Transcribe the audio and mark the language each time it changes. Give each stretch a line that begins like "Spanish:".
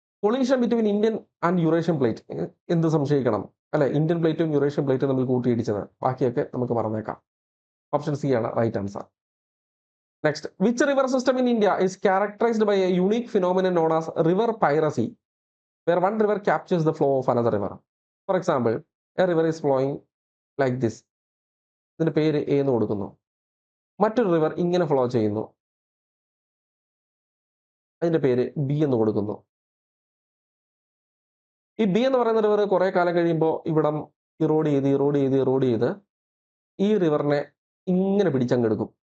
English: Collision between Indian and Eurasian plate.
Malayalam: എന്ത് സംശയിക്കണം അല്ലെ? Indian പ്ലേറ്റും യൂറേഷ്യൻ പ്ലേറ്റും തമ്മിൽ കൂട്ടിയിടിച്ചത്. ബാക്കിയൊക്കെ നമുക്ക് മറന്നേക്കാം.
English: Option C ആണ് right answer. Next, which river system in India is characterized by a unique phenomenon known as river piracy, where one river captures the flow of another river. For example, a river is flowing like this.
Malayalam: ഇതിന്റെ പേര് A എന്ന് കൊടുക്കുന്നു. മറ്റൊരു river ഇങ്ങനെ flow ചെയ്യുന്നു, അതിന്റെ പേര് B എന്ന് കൊടുക്കുന്നു. ഈ ബി എന്ന് പറയുന്ന റിവർ കുറെ കാലം കഴിയുമ്പോൾ ഇവിടം ഇറോഡ് ചെയ്ത് ഈ റിവറിനെ ഇങ്ങനെ പിടിച്ചങ്ങെടുക്കും.